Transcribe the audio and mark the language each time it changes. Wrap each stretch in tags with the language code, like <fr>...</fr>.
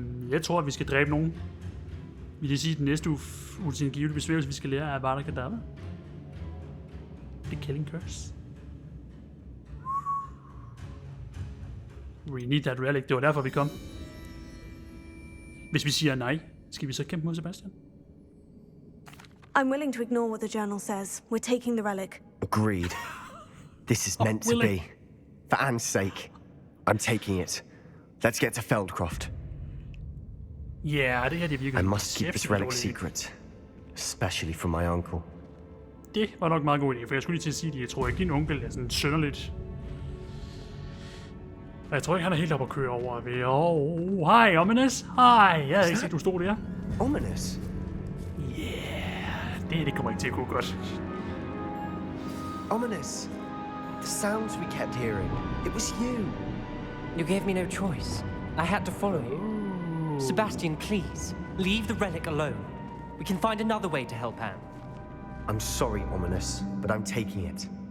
<da>Jeg tror, at vi skal dræbe nogen. Vil det sige, at den næste utilgivelige besværgelse, vi skal lære, er bare der kan. Det er Imperius Curse. We need that relic. Det var derfor, vi kom. Hvis vi siger nej, skal vi så kæmpe mod Sebastian?</da> <en>I'm willing to ignore what the journal says. We're taking the relic. Agreed. This is meant to be. For Anne's sake, I'm taking it. Let's get to Feldcroft.</en> <da>Ja, det her det virker.</da> <en>I must keep this relic secret. Especially from my uncle.</en> <da>Det var nok en meget god idé, for jeg skulle lige til at sige, at jeg tror ikke, din onkel er sådan synderligt. Jeg tror ikke, han er helt oppe at køre over ved. Hej, Ominous. Hej, jeg havde ikke set, du stod der. Ominous? Det kommer ikke til at gå godt. Ominous.</da> <en>The sounds we kept hearing. It was you. You gave me no choice. I had to follow you. Sebastian, please, leave the relic alone. We can find another way to help Anne. I'm sorry, Ominous, but I'm taking it.</en>